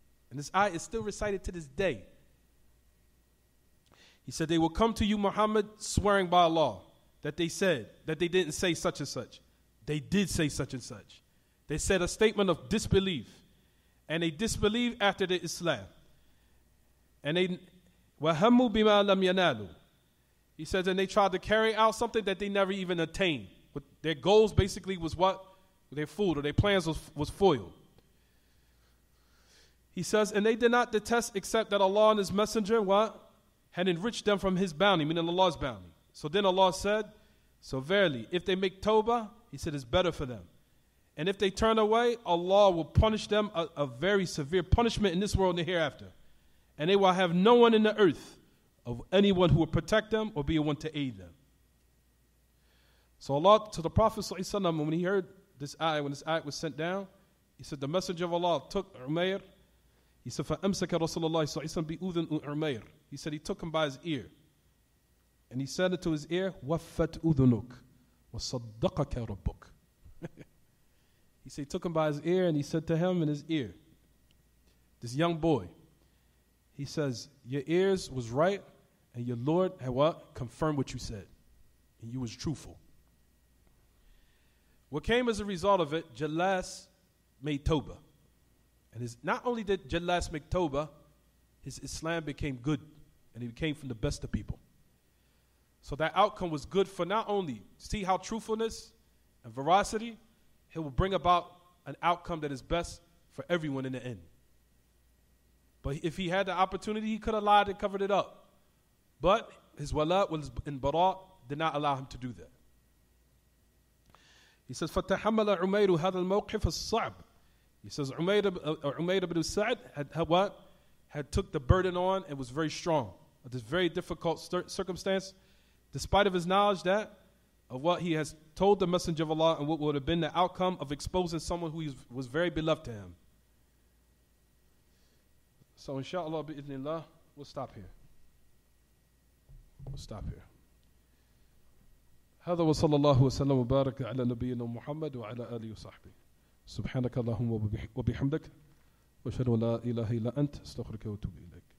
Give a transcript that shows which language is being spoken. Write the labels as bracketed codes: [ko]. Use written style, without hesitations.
[en] And this ayah is still recited to this day. He said, they will come to you, Muhammad, swearing by Allah, that they said, that they didn't say such and such. They did say such and such. They said a statement of disbelief. And they disbelieved after the Islam. And they, [ar] وَهَمُّوا بِمَا لَمْ يَنَالُوا. [en] He says, and they tried to carry out something that they never even attained. But their goals basically was what? Their fooled, or their plans was foiled. He says, and they did not detest except that Allah and His Messenger, what? Had enriched them from His bounty, meaning Allah's bounty. So then Allah said, so verily, if they make tawbah, He said, it's better for them. And if they turn away, Allah will punish them a very severe punishment in this world and the hereafter. And they will have no one in the earth of anyone who will protect them or be one to aid them. So Allah, to the Prophet ﷺ, when he heard this ayah, when this ayah was sent down, he said, the Messenger of Allah took Umayr. He said, [ar] فَأَمْسَكَ رَسُولُ اللَّهِ صَلَّى اللَّهِ عَلَيْهِ وَسَلَّمَ بِأُذُنِ Umayr. [en] He said, he took him by his ear. And he said it to his ear, [ar] وَفَّتْ أُذُنُكَ وَصَدَّقَكَ رَبُّكَ. [en] He said, he took him by his ear and he said to him in his ear, this young boy, he says, your ears was right and your Lord had what? Confirmed what you said. And you was truthful. What came as a result of it, Jallas made Tawbah. And not only did Jallas make Tawbah, his Islam became good. And he became from the best of people. So that outcome was good for not only, see how truthfulness and veracity, it will bring about an outcome that is best for everyone in the end. But if he had the opportunity, he could have lied and covered it up. But his wala was in bara did not allow him to do that. He says, [ar] فَتَحَمَّلَ عُمَيْرُ هَذَا الْمَوْقِفَ الصَّعْبِ. [en] He says, Umayr ibn Sa'd had what? Had took the burden on and was very strong. At this very difficult circumstance, despite of his knowledge that, of what he has told the Messenger of Allah and what would have been the outcome of exposing someone who was very beloved to him. So inshallah, bi'idhnillah, we'll stop here. [ar] هذا وصلى الله وسلم وبارك على نبينا محمد وعلى آله وصحبه. سبحانك اللهم وبحمدك وأشهد أن لا إله إلا أنت أستغفرك وأتوب إليك.